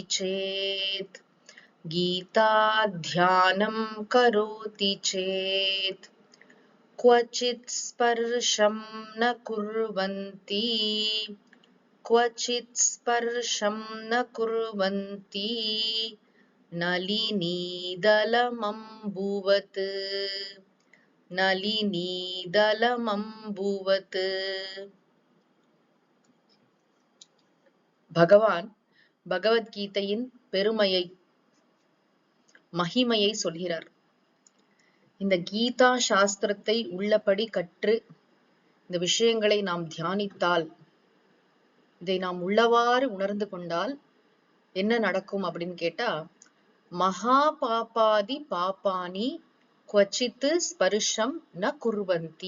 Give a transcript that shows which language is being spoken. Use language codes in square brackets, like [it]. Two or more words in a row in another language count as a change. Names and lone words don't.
[sa] चेत् गीताध्यानं करोति चेत् क्वचित् स्पर्शं न कुर्वन्ति क्वचित् स्पर्शं न कुर्वन्ति नलिनीदलमम्बुवत् नलिनीदलमम्बुवत्. [ta] பகவான் பகவத்கீதையின் பெருமையை மகிமையை சொல்கிறார். இந்த கீதா சாஸ்திரத்தை உள்ளபடி கற்று இந்த விஷயங்களை நாம் தியானித்தால், இதை நாம் உள்ளவாறு உணர்ந்து கொண்டால் என்ன நடக்கும் அப்படின்னு கேட்டா, [sa] महा पापादि पापानि क्वचित् स्पर्शं न कुर्वन्ति.